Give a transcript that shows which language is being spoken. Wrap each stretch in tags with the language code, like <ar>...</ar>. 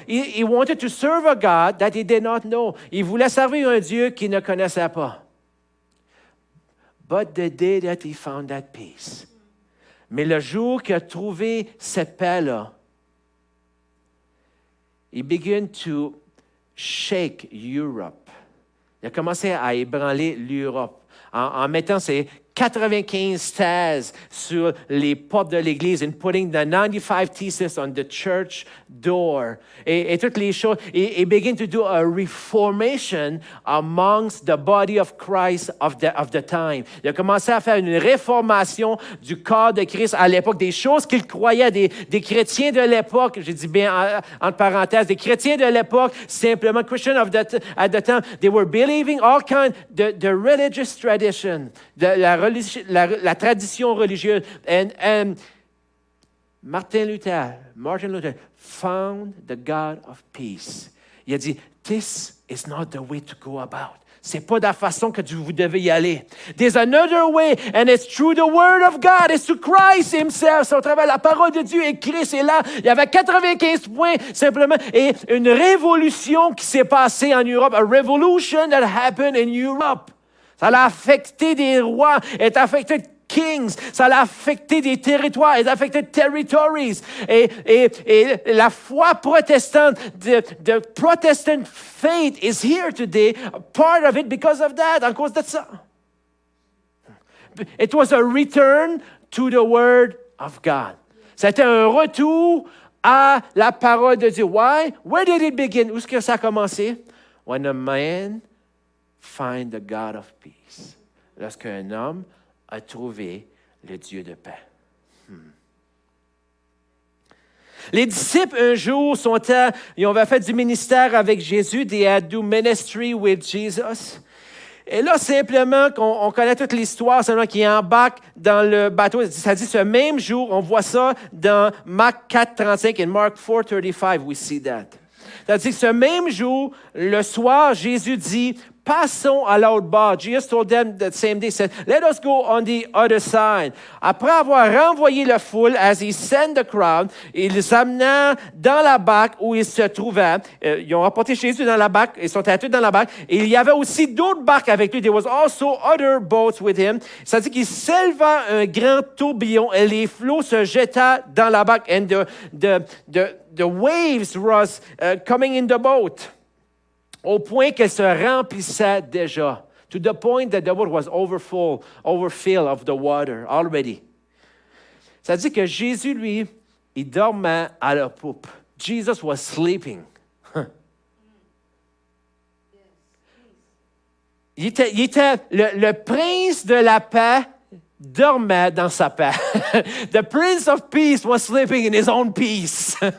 <en>He wanted to serve a God that he did not know.</en> <fr>Il voulait servir un Dieu qu'il ne connaissait pas.</fr> <en>But the day that he found that peace.</en> <fr>Mais le jour qu'il a trouvé cette paix-là,</fr> <en>he began to shake Europe.</en> <fr>Il a commencé à ébranler l'Europe en mettant ses 95 thèses sur les portes de l'Église</fr> <en>and putting the 95 theses on the church door.</en> <fr>Et toutes les choses.</fr> <en>He began to do a reformation amongst the body of Christ of the time.</en> <fr>Il a commencé à faire une réformation du corps de Christ à l'époque, des choses qu'il croyait, des chrétiens de l'époque, j'ai dit bien entre parenthèses, des chrétiens de l'époque, simplement</fr> <en>Christians at the time, they were believing all kinds, the religious tradition,</en> <fr>la tradition religieuse.</fr> <en>And Martin Luther found the God of peace.</en> <fr>Il a dit,</fr> <en>this is not the way to go about.</en> <fr>C'est pas de la façon que vous devez y aller.</fr> <en>There's another way, and it's through the Word of God. It's through Christ Himself.</en> <fr>C'est au travers de la parole de Dieu et Christ est là. Il y avait 95 points, simplement, et une révolution qui s'est passée en Europe.</fr> <en>A revolution that happened in Europe.</en> <fr>Ça a affecté des rois,</fr> <en>it affected kings,</en> <fr>ça a affecté des territoires,</fr> <en>it affected territories.</en> <fr>Et la foi protestante,</fr> <en>the Protestant faith is here today, part of it because of that,</en> <fr>en cause de ça.</fr> <en>It was a return to the Word of God.</en> <fr>C'était un retour à la parole de Dieu.</fr> <en>Why? Where did it begin?</en> <fr>Où est-ce que ça a commencé?</fr> <en>When a man find the God of peace.</en> <fr>Lorsqu'un homme a trouvé le Dieu de paix. Les disciples, un jour, ils ont fait du ministère avec Jésus.</fr> <en>They had do ministry with Jesus.</en> <fr>Et là, simplement, on connaît toute l'histoire, seulement qu'ils embarquent dans le bateau. Ça dit, ce même jour, on voit ça dans Marc 4:35 et Mark 4:35,</fr> <en>we see that.</en> <fr>C'est-à-dire que ce même jour, le soir, Jésus dit, passons à l'autre bord.</fr> <en>Jesus told them that same day, said, let us go on the other side.</en> <fr>Après avoir renvoyé la foule,</fr> <en>as he sent the crowd,</en> <fr>il les amena dans la barque où ils se trouvaient. Ils ont apporté Jésus dans la barque, ils sont allés dans la barque. Et il y avait aussi d'autres barques avec lui.</fr> <en>There was also other boats with him.</en> <fr>Ça dit qu'il s'éleva un grand tourbillon et les flots se jetaient dans la barque.</fr> <en>And the waves was coming in the boat.</en> <fr>Au point qu'elle se remplissait déjà.</fr> <en>To the point that the boat was overfilled of the water already.</en> <fr>Ça dit que Jésus, lui, il dormait à la poupe.</fr> <en>Jesus was sleeping.</en> <fr>Il était le prince de la paix dormait dans sa paix.</fr> <en>The Prince of Peace was sleeping in his own peace.</en>